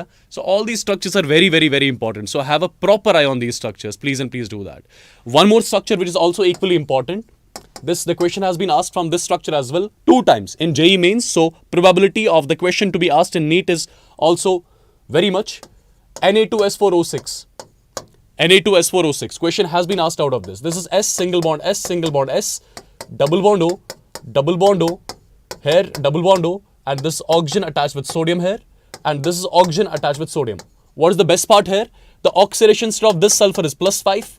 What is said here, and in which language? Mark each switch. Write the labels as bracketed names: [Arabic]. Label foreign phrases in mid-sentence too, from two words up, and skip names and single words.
[English] So all these structures are very important. So have a proper eye on these structures. Please do that. One more structure which is also equally important. The question has been asked from this structure as well 2 times in JEE mains. So probability of the question to be asked in NEET is also very much. Na2S4O6. Na2S4O6. Question has been asked out of this. This is S, single bond S, single bond S, double bond O, double bond O, here double bond O, and this oxygen attached with sodium here, and this is oxygen attached with sodium. What is the best part here? The oxidation state of this sulfur is +5.